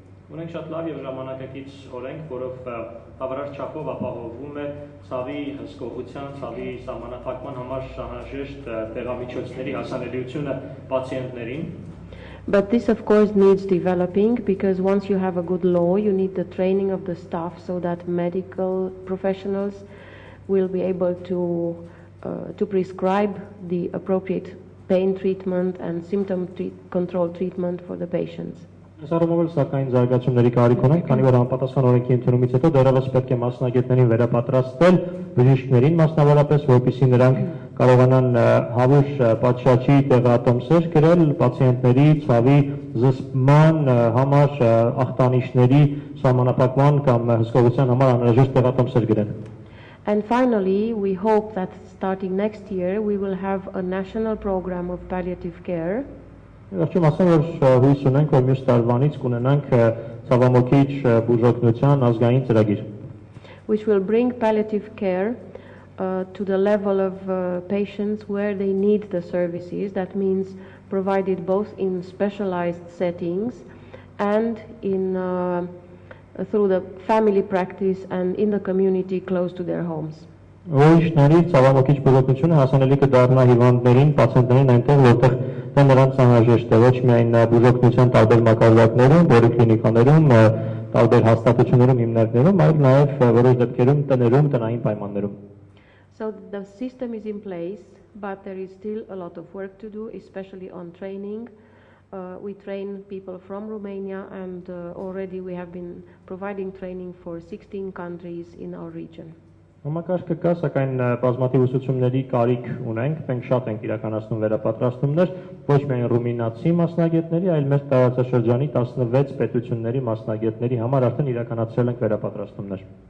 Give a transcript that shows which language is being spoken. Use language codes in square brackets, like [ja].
[hy] Ունենք շատ լավ եւ ժամանակակից օրենք, որով բավարար չափով ապահովում է ցավի հսկողության, ցավի սահմանափակման համար շահաժեշտ տեղամիջոցների հասանելիությունը պացիենտներին։ [en] But this of course needs developing because once you have a good law, you need the training of the staff so that medical professionals will be able to prescribe the appropriate pain treatment and symptom control treatment for the patients. [hy] Սարոմովել սակայն զարգացումների կարիք ունենք, քանի որ համապատասխան օրենքի ընդունումից հետո դեռևս պետք է մասնագետներին վերապատրաստել բժիշկներին մասնավորապես, որպեսզի նրանք կարողանան հավուր պատշաճի տեղատոմսեր գրել պացիենտների ցավի զսպման համար ախտանիշների սահմանափակման կամ հսկողության համար անհրաժեշտ տեղատոմսեր գրել։ [en] And finally, we hope that starting next year we will have a national program of palliative care. [hy] Վերջում ասեմ, որ հույս ունենք, որ մյուս տարվանից կունենանք ցավամոքիչ բուժօգնության ազգային ծրագիր, [en] which will bring palliative care to the level of patients where they need the services. That means provided both in specialized settings and in through the family practice and in the community close to their homes. [hy] Ուրիշների ցավամոքիչ բուժօգնությունը հասանելի կդառնա հիվանդներին, պացիենտներին այնտեղ, որտեղ դա նրանց անհրաժեշտ է, ոչ միայն բուժօգնության տարբեր մակարդակներում, պոլիկլինիկաներում, տարբեր հաստատություններում, հիմնարկներում, այլ նաև որոշ դեպքերում տներում, տնային պայմաններում։ [en] So the system is in place, but there is still a lot of work to do, especially on training. We train people from Romania, and already we have been providing training for 16 countries in our region. [hy] Համակարգը կա, սակայն բազմաթիվ ուսուցումների կարիք ունենք, մենք շատ ենք իրականացնում վերապատրաստումներ, ոչ միայն ռումինացի մասնագետների, այլ մեր տարածաշրջանի 16 պետությունների մասնագետների համար արդեն իրականացրել ենք վերապատրաստումներ։